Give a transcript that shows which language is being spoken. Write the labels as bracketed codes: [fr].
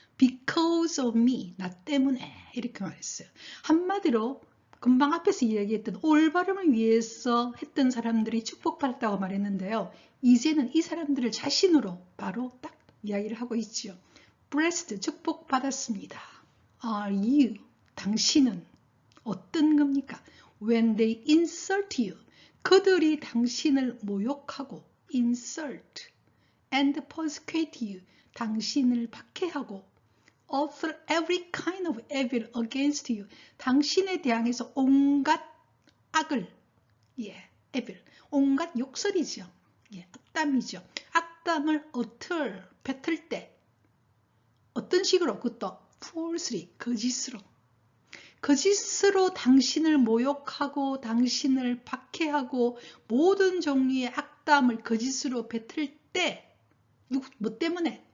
[en] Because of me, [ko] 나 때문에 이렇게 말했어요. 한마디로 금방 앞에서 이야기했던 올바름을 위해서 했던 사람들이 축복받았다고 말했는데요. 이제는 이 사람들을 자신으로 바로 딱 이야기를 하고 있지요. Blessed, 축복받았습니다. [en] Are you? [ko] 당신은 어떤 겁니까? [en] When they insult you, [ko] 그들이 당신을 모욕하고 [en] insult and persecute you, [ko] 당신을 박해하고 [en] utter every kind of evil against you, [ko] 당신에 대항해서 온갖 악을, [en] evil, [ko] 온갖 욕설이죠. 악담이죠. 악담을 utter, 뱉을 때 어떤 식으로? 그것도 falsely, 거짓으로 당신을 모욕하고 당신을 박해하고 모든 종류의 악담을 거짓으로 뱉을 때 뭐 때문에?